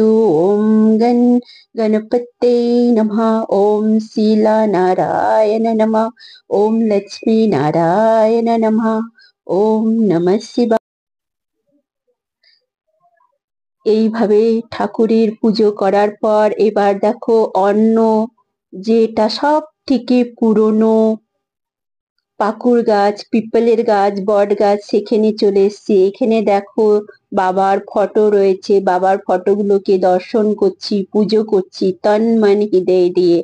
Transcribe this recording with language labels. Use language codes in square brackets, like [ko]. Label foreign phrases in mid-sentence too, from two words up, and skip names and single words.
[sa] ओम गण गणपते नमः। ओम शीला नारायण नमः। ओम लक्ष्मी नारायण नमः। ओम नमः शिवाय। [bn] এইভাবে ঠাকুরের পুজো করার পর এবার দেখো অন্য যেটা সব থেকে পুরনো পাকুড় গাছ, পিপলের গাছ, বট গাছ সেখানে চলে এসেছি। এখানে দেখো বাবার ফটো রয়েছে, বাবার ফটোগুলোকে দর্শন করছি, পুজো করছি তন মন হৃদয় দিয়ে।